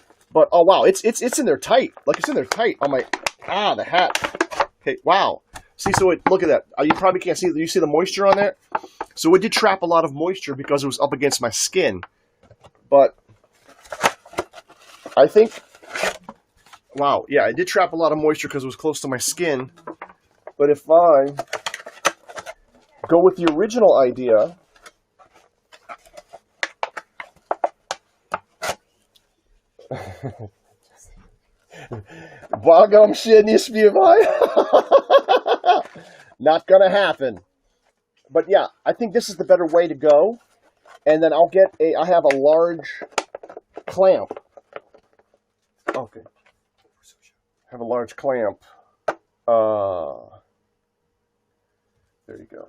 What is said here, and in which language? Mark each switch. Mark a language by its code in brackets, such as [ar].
[en] But, oh, wow, it's in there tight. Like, it's in there tight on my, the hat. Okay, wow. See, so look at that. You probably can't see. You see the moisture on there? So it did trap a lot of moisture because it was up against my skin. But I think, wow, yeah, it did trap a lot of moisture because it was close to my skin. But if I go with the original idea, [pl] Błagam się, nie śpiewaj. [en] Not gonna happen. But yeah, I think this is the better way to go. And then I have a large clamp. Okay. I have a large clamp. There you go.